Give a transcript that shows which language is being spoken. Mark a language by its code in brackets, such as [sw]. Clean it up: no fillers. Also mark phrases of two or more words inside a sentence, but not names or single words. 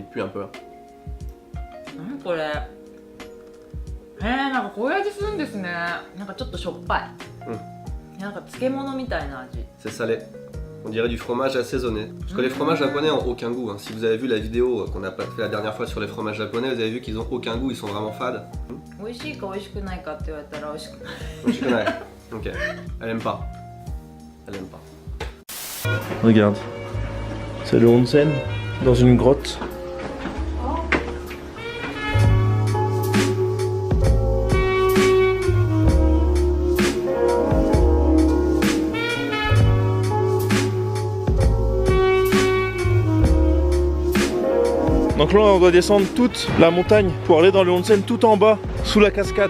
[fr] peu. [ja] 何これなんかこういう味するんですね。なんかちょっとしょっぱい。なんか漬物みたいな味。 [fr] C'est salé. On dirait du fromage assaisonné. Parce que les fromages japonais ont aucun goût. Hein. Si vous avez vu la vidéo qu'on a fait la dernière fois sur les fromages japonais, vous avez vu qu'ils ont aucun goût, ils sont vraiment fades. [ja] 美味しいか美味しくないかって言われたら美味しくない。 [fr] Je connais. Ok. Elle aime pas. Elle aime pas. Regarde. C'est le onsen dans une grotte. Donc là on doit descendre toute la montagne pour aller dans le onsen tout en bas, sous la cascade.